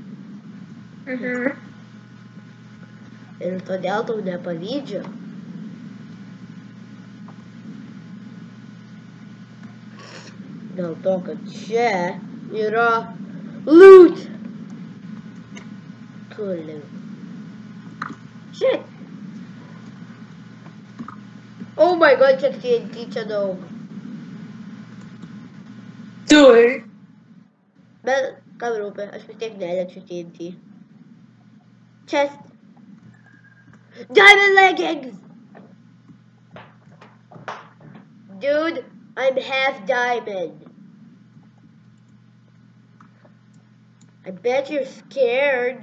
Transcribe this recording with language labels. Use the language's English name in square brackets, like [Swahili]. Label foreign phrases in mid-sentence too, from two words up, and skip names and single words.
[Lithuanian] Ir todėl tau nepavydžiu. Dėl to, kad čia yra loot. Kur loot? Shit! [English] Oh my god, [Lithuanian] kiek TNT čia daug. Turi. Bet kam rūpi, aš vis tiek neliečiu TNT. [English] Chest. Diamond leggings! Dude, I'm half diamond. I bet you're scared.